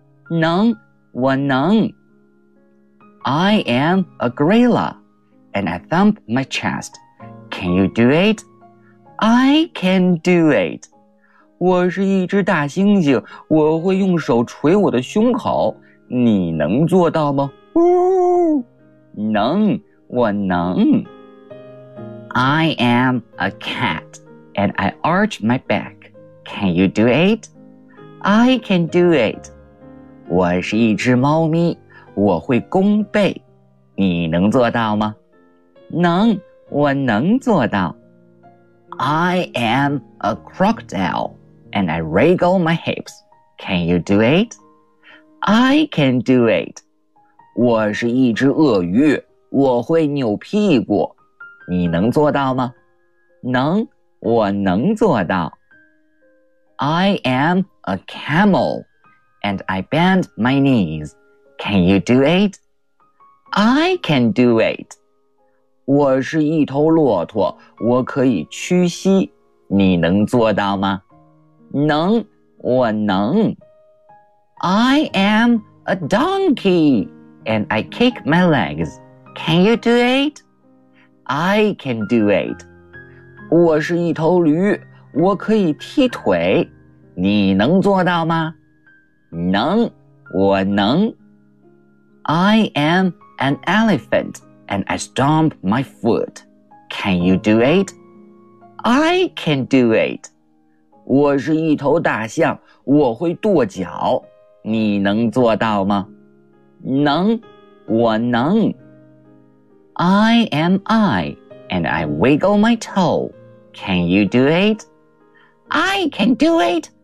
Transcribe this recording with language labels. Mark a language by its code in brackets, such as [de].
[zh] 能，我能。 [en] I am a gorilla, and I thump my chest. Can you do it? I can do it. [zh] 我是一只大猩猩，我会用手捶我的胸口。你能做到吗？呜，能，我能。 [en] I am a cat, and I arch my back. Can you do it? I can do it. [zh] 我是一只猫咪。我会弓背，你能做到吗？能，我能做到。 [en] I am a crocodile and I wriggle my hips. Can you do it? I can do it. [zh] 我是一只鳄鱼，我会扭屁股，你能做到吗？能，我能做到。 [en] I am a camel and I bend my knees. Can you do it? I can do it. [zh] 我是一头骆驼，我可以屈膝，你能做到吗？能，我能。 [en] I am a donkey and I kick my legs. Can you do it? I can do it. [zh] 我是一头驴，我可以踢腿，你能做到吗？能，我能。 [en] I am an elephant and I stomp my foot. Can you do it? I can do it. [zh] 我是一头大象，我会跺脚，你能做到吗？能，我能。 [en] I am I and I wiggle my toe. Can you do it? I can do it.